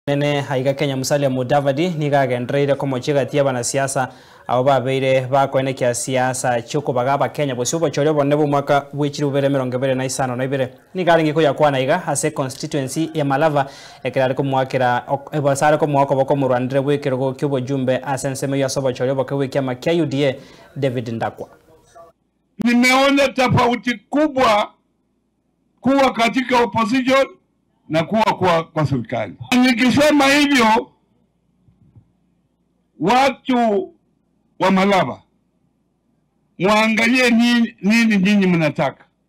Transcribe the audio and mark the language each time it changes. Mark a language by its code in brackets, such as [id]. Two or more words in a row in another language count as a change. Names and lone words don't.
[guz] Nene haiga Kenya Musalia Mudavadi nigagendreire ko mochiga tia bana siasa abo babeire bakoene kya siasa chuko bagaba Kenya bosubo choryo bonne bo mwaka wichiri ubere 2025 na ibere nigaringi ko yakwana iga ase constituency ya Malava ekirari ko mwakira ebasara ko mwako boko murandire wikiro ko kyobo jumbe asenseme ya sobo choryo boko wikia makia UDA David Ndakwa. [sw] Nimeona tofauti kubwa kuwa katika opposition na kuwa kwa serikali. Nikisema hivyo, watu wa Malava muangalie nini nyinyi mnataka.